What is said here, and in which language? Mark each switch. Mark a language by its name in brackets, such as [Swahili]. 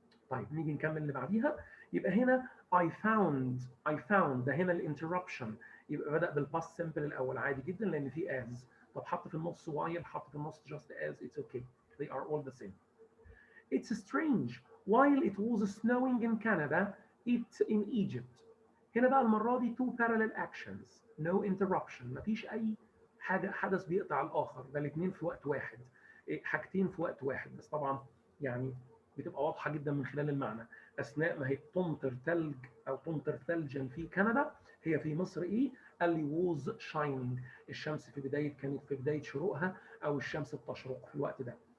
[Arabic] طيب نيجي نكمل اللي بعديها. يبقى هنا [English] I found [Arabic] ده هنا الانتربشن، يبقى بدأ بالباست سمبل الأول عادي جدا لأن في as. طب حط في النص [English] while، [Arabic] حط في النص [English] just as، it's okay, they are all the same. It's strange while it was snowing in Canada it's in Egypt. [Arabic] هنا بقى المرة دي [English] two parallel actions no interruption، [Arabic] مفيش أي حاجة حدث بيقطع الآخر، ده الاتنين في وقت واحد، حاجتين في وقت واحد. بس طبعا يعني بتبقى واضحة جدا من خلال المعنى. أثناء ما هي تمطر ثلج أو تمطر ثلجا في كندا، هي في مصر إيه؟ قال لي [English] was shining، [Arabic] الشمس في بداية كانت في بداية شروقها أو الشمس بتشرق في الوقت ده.